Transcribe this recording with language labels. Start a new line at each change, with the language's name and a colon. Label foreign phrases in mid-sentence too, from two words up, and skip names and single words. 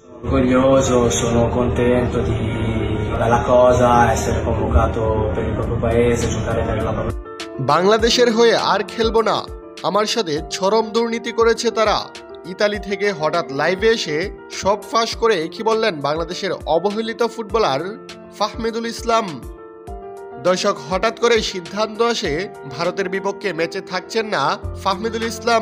Italian: Orgoglioso, sono contento della cosa, essere convocato per il proprio paese, giocare per la propria.
Bangla: বাংলাদেশের হয়ে আর খেলবো না, আমার সাথে চরম দুর্নীতি করেছে তারা। ইতালি থেকে হঠাৎ লাইভে এসে সব ফাঁস করে কি বললেন বাংলাদেশের অবহেলিত ফুটবলার ফাহমিদুল ইসলাম। দর্শক, হঠাৎ করে সিদ্ধান্ত আসে ভারতের বিপক্ষে ম্যাচে থাকছেন না ফাহমিদুল ইসলাম।